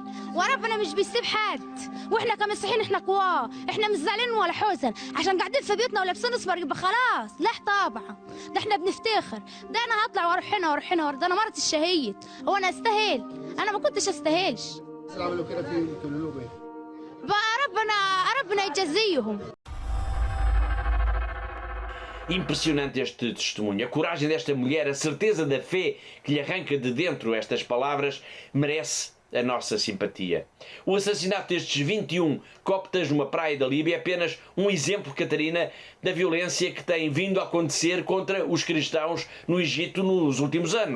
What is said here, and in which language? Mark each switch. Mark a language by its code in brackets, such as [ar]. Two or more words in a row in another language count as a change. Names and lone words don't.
[ar] وربنا مش بيسيب حد، واحنا كمسيحيين احنا قواه، احنا مش زعلانين ولا حزن عشان قاعدين في بيوتنا ولابسين اصفر يبقى خلاص. لا طبعا، ده احنا بنفتخر. ده انا هطلع واروح هنا ده انا مرة الشهيد. هو انا استاهل؟ انا ما كنتش استاهلش. عملوا كده في الكلوبه بقى ربنا يجزيهم. [pt] Impressionante este testemunho. A coragem desta mulher, a certeza da fé que lhe arranca de dentro estas palavras merece a nossa simpatia. O assassinato destes 21 coptas numa praia da Líbia é apenas um exemplo, Catarina, da violência que tem vindo a acontecer contra os cristãos no Egito nos últimos anos.